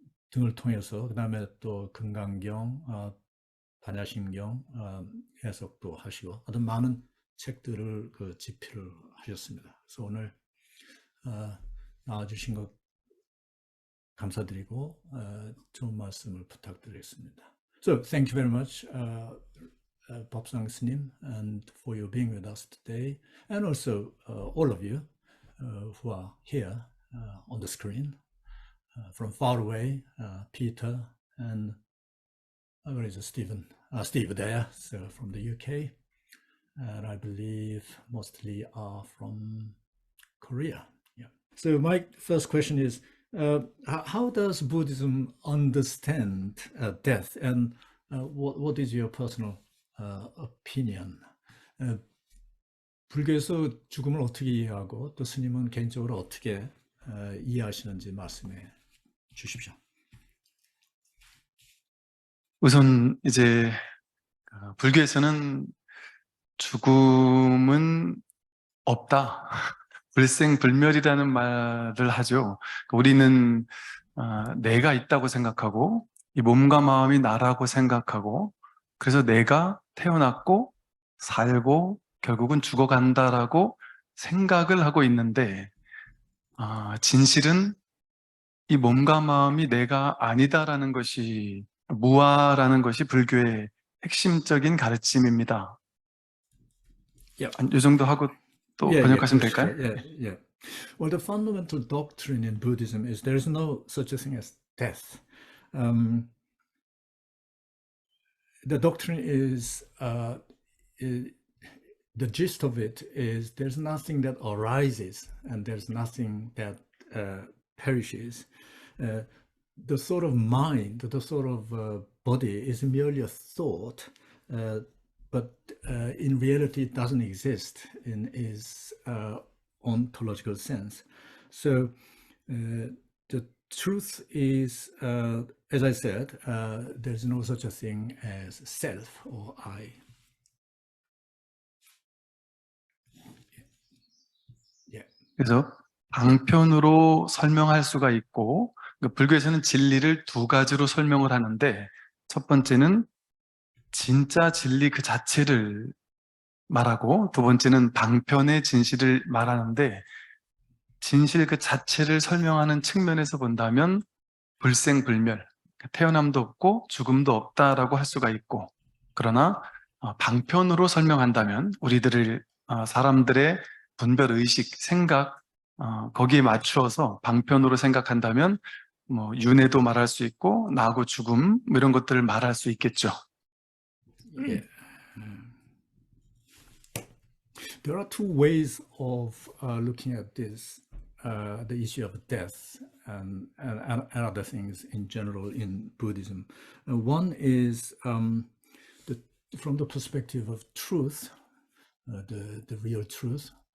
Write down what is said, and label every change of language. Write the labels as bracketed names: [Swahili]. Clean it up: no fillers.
[Korean] 등을 통해서 그다음에 또 금강경, 반야심경 해석도 하시고 아주 많은 책들을 그 집필을 하셨습니다. 그래서 오늘 나와주신 것 감사드리고 좋은 말씀을 부탁드리겠습니다. [English] So thank you very much, Babsang 스님, and for your being with us today, and also all of you who are here on the screen from far away, Peter and where is Stephen? Steve there, so from the UK, and I believe mostly are from Korea. Yeah. So my first question is, how does Buddhism understand death, and what is your personal opinion? [Korean] 불교에서 죽음을 어떻게 이해하고 또 스님은 개인적으로 어떻게 이해하시는지 말씀해 주십시오. 우선 이제 불교에서는 죽음은 없다. 불생불멸이라는 말을 하죠. 우리는 내가 있다고 생각하고 이 몸과 마음이 나라고 생각하고 그래서 내가 태어났고 살고 결국은 죽어간다라고 생각을 하고 있는데 진실은 이 몸과 마음이 내가 아니다라는 것이 무아라는 것이 불교의 핵심적인 가르침입니다. 이 정도 하고 또 번역하시면 될까요? [English] Yeah. Well, the fundamental doctrine in Buddhism is there is no such a thing as death. The doctrine is the gist of it is there's nothing that arises and there's nothing that perishes. The sort of mind, the sort of body is merely a thought, but in reality it doesn't exist in its ontological sense. So the truth is, as I said, there's no such a thing as self or I. [Korean] 그래서 방편으로 설명할 수가 있고 불교에서는 진리를 두 가지로 설명을 하는데 첫 번째는 진짜 진리 그 자체를 말하고 두 번째는 방편의 진실을 말하는데 진실 그 자체를 설명하는 측면에서 본다면 불생불멸, 태어남도 없고 죽음도 없다라고 할 수가 있고 그러나 방편으로 설명한다면 우리들을 사람들의 분별의식, 생각 거기에 맞추어서 방편으로 생각한다면 뭐 윤회도 말할 수 있고 나하고 죽음 이런 것들을 말할 수 있겠죠. [English] Yeah. There are two ways of looking at this, the issue of death and other things in general in Buddhism. One is from the perspective of truth, the real truth.